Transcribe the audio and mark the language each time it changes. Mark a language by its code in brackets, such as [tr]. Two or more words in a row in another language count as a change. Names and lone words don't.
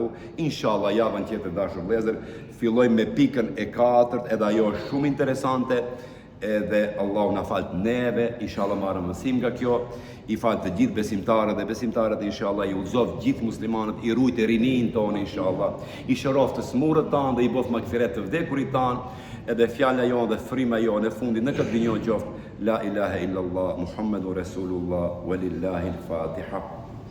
[sq] Inshallah javën tjetër dashur vëllezër, fillojmë me pikën e 4, edhe ajo është shumë interesante, edhe Allahu na fal neve, inshallah marrëm mësim nga kjo, i fal të gjithë besimtarët inshallah, i udhëzoj gjithë muslimanët, i ruajt rinin tonë inshallah, i shërof të smurët tanë dhe i bof magfiret të vdekurit tanë, edhe fjala jonë dhe frima jonë e fundit në këtë dinjë qoftë [ar] لا إله إلا الله محمد رسول الله ولله الفاتحة.